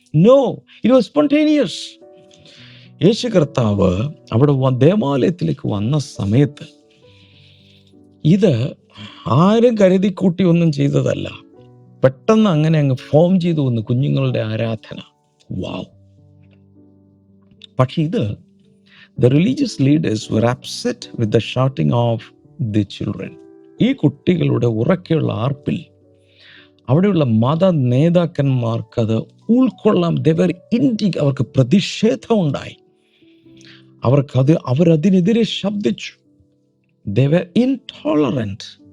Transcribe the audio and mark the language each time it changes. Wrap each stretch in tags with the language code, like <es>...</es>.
<en>No, it was spontaneous.</en> <ml>യേശു കർത്താവ് അവിടെ ദേവാലയത്തിലേക്ക് വന്ന സമയത്ത് ഇത് ആരും കരുതിക്കൂട്ടി ഒന്നും ചെയ്തതല്ല. പെട്ടെന്ന് അങ്ങനെ അങ്ങ് ഫോം ചെയ്തു വന്നു കുഞ്ഞുങ്ങളുടെ ആരാധന. വാവ്! പക്ഷെ ഇത്</ml> <en>the religious leaders were upset with the shouting of the children.</en> <ml>ഈ കുട്ടികളുടെ ഉറക്കെയുള്ള ആർപ്പിൽ അവിടെയുള്ള മത നേതാക്കന്മാർക്കത് ഉൾക്കൊള്ളാം. അവർക്ക് പ്രതിഷേധമുണ്ടായി. അവരതിനെതിരെ ശബ്ദിച്ചു.</ml> <en>Intolerant.</en>